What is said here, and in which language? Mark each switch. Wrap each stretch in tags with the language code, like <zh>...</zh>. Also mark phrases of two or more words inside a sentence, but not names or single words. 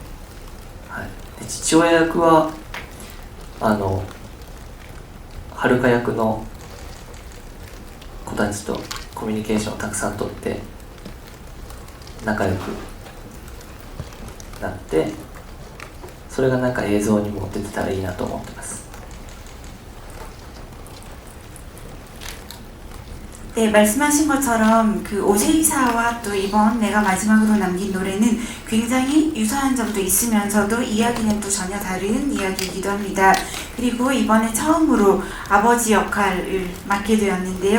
<ja>はい、で父親役は遥役の子たちとコミュニケーションをたくさんとって仲良くなって、それがなんか映像にも出てたらいいなと思ってます。</ja> <ko>네, 말씀하신 것처럼 그 오세이사와 또 이번 내가 마지막으로 남긴 노래는 굉장히 유사한 점도 있으면서도 이야기는 또 전혀 다른 이야기이기도 합니다. 그리고 이번에 처음으로 아버지 역할을 맡게 되었는데요.</ko>